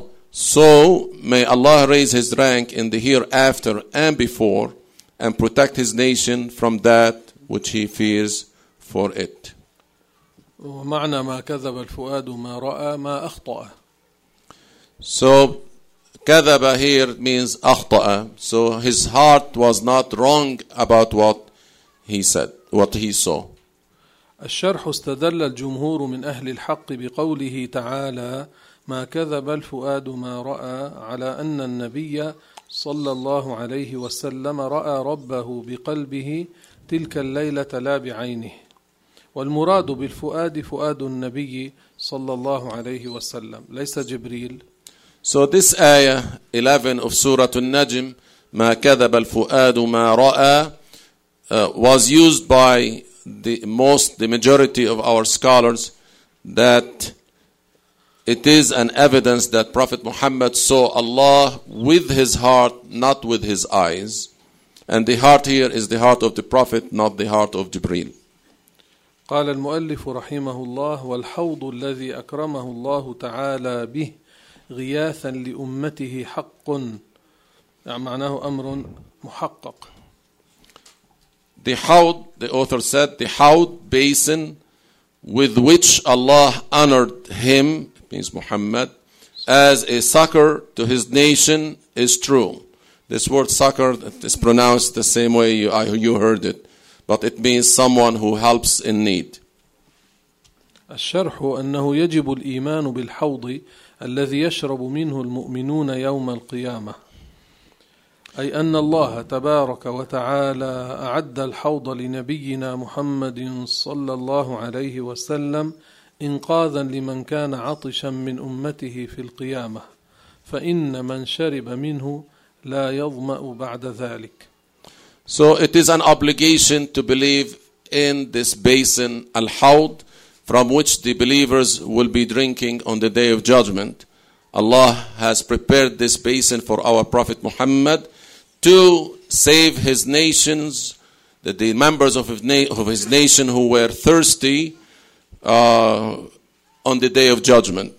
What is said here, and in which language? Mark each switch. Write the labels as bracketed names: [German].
[English] So may Allah raise his rank in the hereafter and before and protect his nation from that which he fears for it. [Arabic] ومعنى مَا كَذَبَ الْفُؤَادُ مَا رَأَى مَا أَخْطَأَ. [English] So كذب here means أخطأ. So his heart was not wrong about what he said, what he saw. [Arabic] الشرح استدل الجمهور من أهل الحق بقوله تعالى ما كذب الفؤاد ما رأى على أن النبي صلى الله عليه وسلم رأى ربه بقلبه تلك الليلة لا بعينه، والمراد بالفؤاد فؤاد النبي صلى الله عليه وسلم ليس جبريل. [English] So this ayah 11 of Surah An-Najm, [Arabic] مَا كَذَبَ الْفُؤَادُ مَا رَأَى, [English] was used by the majority of our scholars that it is an evidence that Prophet Muhammad saw Allah with his heart, not with his eyes. And the heart here is the heart of the Prophet, not the heart of Jibreel. [Arabic] قال المؤلف رحمه الله والحوض الذي أكرمه الله تعالى به غياثا لأمته حق، يعني معناه أمر محقق. [English] The حوض, the author said, the حوض, basin, with which Allah honored him, means Muhammad, as a succor to his nation, is true. This word succor is pronounced the same way you heard it, but it means someone who helps in need. [Arabic] الشرح أنه يجب الإيمان بالحوض الذي يشرب منه المؤمنون يوم القيامة. أي أن الله تبارك وتعالى أعد الحوض لنبينا محمد صلى الله عليه وسلم إنقاذا لمن كان عطشا من أمته في القيامة، فإن من شرب منه لا يظمأ بعد ذلك. [English] So it is an obligation to believe in this basin, al-hawd, from which the believers will be drinking on the day of judgment. Allah has prepared this basin for our Prophet Muhammad to save his nations, that the members of his nation who were thirsty on the day of judgment.